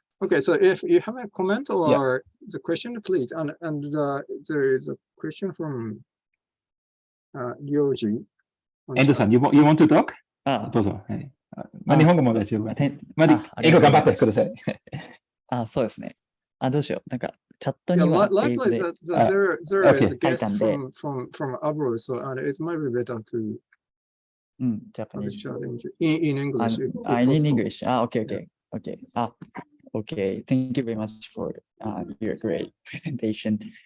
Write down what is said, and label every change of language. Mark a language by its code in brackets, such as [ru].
[en] Okay, so if you have a comment or the question, please. And there is a question from Ryoji. Endo-san, you want to talk? [ja] どうぞ。日本語も大丈夫。英語頑張ってください。そうですね。どうしよう。なんか、チャットには英語で。 [en] There are guests from abroad, so it might be better to Japanese. In English. In English. Okay. Okay. Thank you very much for your great presentation.